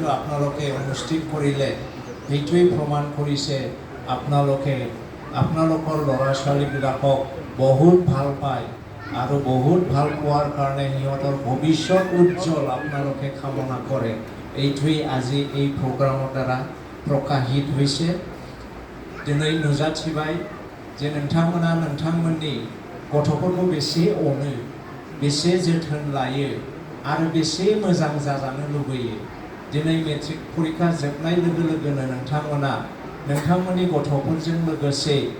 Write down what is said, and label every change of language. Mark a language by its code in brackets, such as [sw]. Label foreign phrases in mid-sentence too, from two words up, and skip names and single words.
[as] আপোনালোকে অনুষ্ঠিত কৰিলে এইটোৱেই প্ৰমাণ কৰিছে আপোনালোকে আপোনালোকৰ ল'ৰা ছোৱালীবিলাকক বহুত ভাল পায় আৰু বহুত ভাল পোৱাৰ কাৰণে সিহঁতৰ ভৱিষ্যত উজ্জ্বল আপোনালোকে কামনা কৰে এইটোৱেই আজি এই প্ৰগ্ৰামৰ দ্বাৰা প্ৰকাশিত হৈছে [brx] দিनै नुजाथिबाय যে नोंथांमोना नोंथांमोननि गथ'फोरखौ बेसे अनो बेसे जोथोन लायो आरो बेसे मोजां जाजानो लुबैयो दिनै मेट्रिक परीक्षा जोबनाय लोगो लोगोनो नोंथांमोना नोंथांमोननि गथ'फोरजों लोगोसे